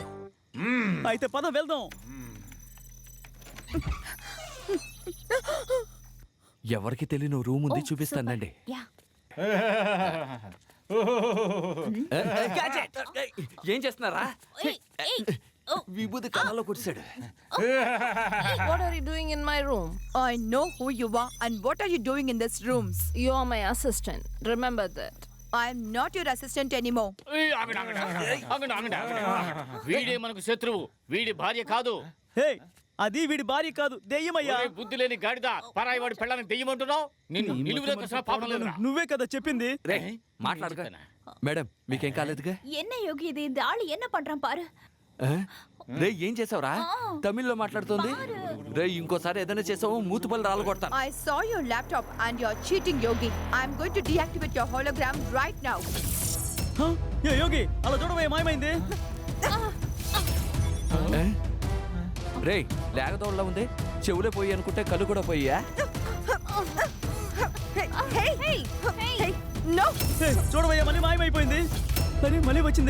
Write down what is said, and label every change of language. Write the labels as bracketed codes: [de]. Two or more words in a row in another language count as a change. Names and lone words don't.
[te] అయితే పద వెళ్దాం. ఎవరికి తెలియని రూమ్ ఉంది చూపిస్తానండి. యా ఏం చేస్తున్నారా? ఏయ్, ఏయ్, ఓ, విభూతి కళ్ళలో కొట్టాడు. [en] What are you doing in my room? I know who you are and what are you doing in this rooms. You are my assistant. Remember that. I'm not your assistant anymore. [te] ఏయ్, ఆగండి, ఆగండి, ఆగండి, ఆగండి, ఆగండి. వీడే మనకు శత్రువు, వీడి భార్య కాదు. హే అది వీడి భార్య కాదు దెయ్యమయ్యా. ఒరే బుద్ధి లేని గాడిద, పరాయి వాడి పెళ్ళానికి దెయ్యమంటున్నావు? నిన్ను నిలువులోకి అసలు పాపం లేదురా. నువ్వే కదా చెప్పింది. రే మాట్లాడక. మేడం మీకేం కాలేదుగా? [ta] என்ன யோகி இது இந்த ஆளு என்ன பண்றான் பாரு. [te] ఆ? రే ఏం చేసావురా? తమిళ్లో మాట్లాడుతుంది. రే ఇంకోసారి ఏదైనా చేసావు మూతుపల్లి రాళ్ళు కొడతాను. [en] I saw your laptop and you're cheating, Yogi. I'm going to deactivate your hologram right now. [te] హ? ఏ యోగి అలా చూడవే మాయమైంది. ఆ? రే లేగదోళ్ళ ఉంది, చెవులే పోయి అనుకుంటే కళ్ళు కూడా పోయా? [en] Hey, hey, hey, no. [te] హే, చూడవయ్యా మళ్ళీ మాయమైపోయింది. సరే మళ్ళీ వచ్చిందే.